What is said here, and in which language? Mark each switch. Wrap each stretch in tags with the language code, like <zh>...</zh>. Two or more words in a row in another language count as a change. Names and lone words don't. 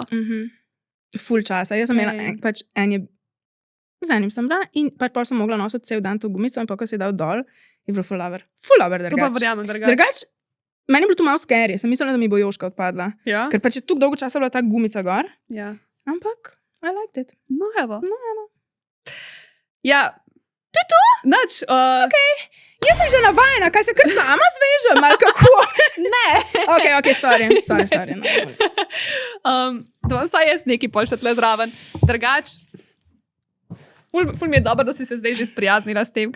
<sl>Ful časa. Jaz sem imela Ej. pač en je, z enim sem bila in pač pol sem mogla nositi cel dan to gumico in pa ko si dal dol, je bilo ful dober. Ful dober To pa drugač. verjamem, drugače. Drugač, meni je bilo to malo scary, sem mislila, da mi bo joška odpadla. Ja? Ker pač je tako dolgo časa bila ta gumica gor, Ja. ampak</sl> <en>I liked it.</en> <sl>No, evo. No, evo. Ja. To je to? Nač. Jaz sem že navajena, kaj se kar sama zvežem, ali kako? Ne.</sl> <en>Ok, sorry.</en> <sl>Da vam vsaj jaz nekaj pol še tle zraven. Drugač, ful mi je dobro, da si se zdaj že sprijaznila s tem, ker</sl>